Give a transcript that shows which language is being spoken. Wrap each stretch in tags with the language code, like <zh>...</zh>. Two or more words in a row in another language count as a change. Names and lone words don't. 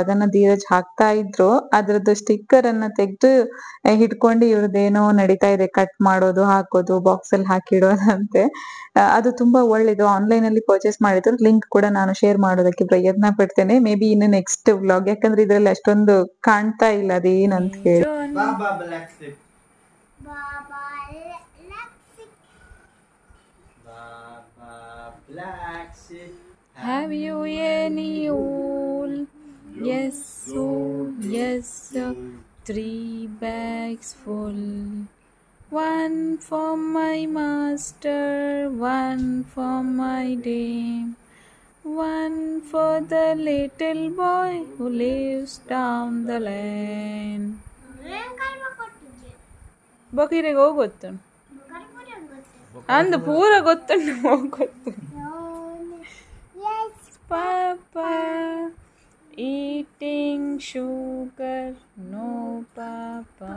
<kn>ಅದನ್ನ ಧೀರಜ್ ಹಾಕ್ತಾ ಇದ್ರು, ಅದ್ರದ್ದು ಸ್ಟಿಕ್ಕರ್ ಅನ್ನ ತೆಗೆದು ಹಿಡ್ಕೊಂಡು ಇವ್ರದ್ದೇನೋ ನಡೀತಾ ಇದೆ, ಕಟ್ ಮಾಡೋದು, ಹಾಕೋದು, ಬಾಕ್ಸ್ ಅಲ್ಲಿ ಹಾಕಿಡೋದಂತೆ. ಅದು ತುಂಬಾ ಒಳ್ಳೇದು. ಆನ್ಲೈನ್ ಅಲ್ಲಿ ಪರ್ಚೇಸ್ ಮಾಡಿದ್ರು, ಲಿಂಕ್ ಕೂಡ ನಾನು ಶೇರ್ ಮಾಡೋದಕ್ಕೆ ಪ್ರಯತ್ನ ಪಡ್ತೇನೆ.</kn> <en>may be</en> <kn>ಇನ್ನು</kn> <en>next vlog,</en> <kn>ಯಾಕಂದ್ರೆ ಇದ್ರಲ್ಲಿ ಅಷ್ಟೊಂದು ಕಾಣ್ತಾ ಇಲ್ಲ ಅದೇನಂತ ಹೇಳಿ.</kn> <en>Baba Black Slip. Baba Black Slip. Baba Black Slip. Have you any wool? Yes, oh, yes, oh. 3 bags full. 1 for my master, 1 for my dame, 1 for the little boy who lives down the lane.</en> <tcy>ಬಕೀರಿಗೆ ಹೋಗೊತ್ತು ಅಂದು ಪೂರ ಗೊತ್ತುಂಟು ಹೋಗೊತ್ತು.</tcy> <en>Papa eating sugar, no papa</en>